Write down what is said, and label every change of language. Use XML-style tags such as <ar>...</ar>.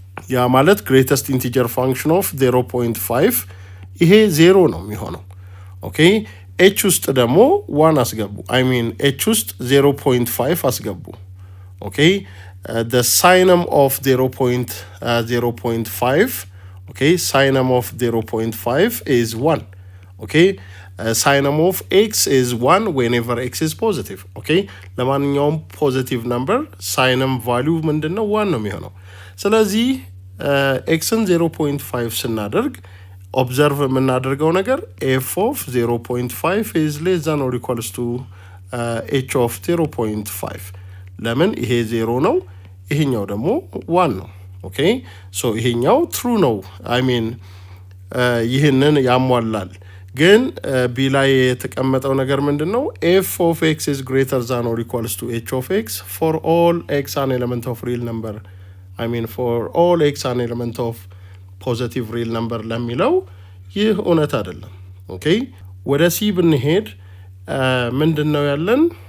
<am>ያ ማለት ግሬተስት ኢንቲጀር ፋንክሽን ኦፍ 0.5 ይሄ 0 ነው የሚሆነው። ኦኬ ኤች ውስጥ ደግሞ 1 አስገቡ። አይ ሚን ኤች ውስጥ 0.5 አስገቡ። ኦኬ</am> <en>the sinum of 0.5</en> <am>ኦኬ</am> <en>sinum of 0.5 is 1. ኦኬ sinum of x is 1 whenever x is positive.</en> <am>ኦኬ ለማንኛውም ፖዚቲቭ ነምበር sinum ቫልዩ ምንድነው 1 ነው የሚሆነው። ስለዚህ xን 0.5 ስናደርግ ኦብዘርቭ የምናደርገው ነገር</am> <en>f of 0.5 is less than or equals to h of 0.5</en> <am>ለምን ይሄ 0 ነው ይሄኛው ደግሞ 1 ነው። ኦኬ ሶ ይሄኛው ትሩ ነው። አይ ሚን ይሄንን ያሟላል። ግን ቢ ላይ የተቀመጠው ነገር ምንድነው?</am> <en>f of x is greater than or equals to h of x for all x an element of real number. I mean for all x an element of positive real number</en> <am>ለሚለው ይህ እውነት አይደለም። ኦኬ ወደ ሲ ብንሄድ ምንድነው ያለን?</am>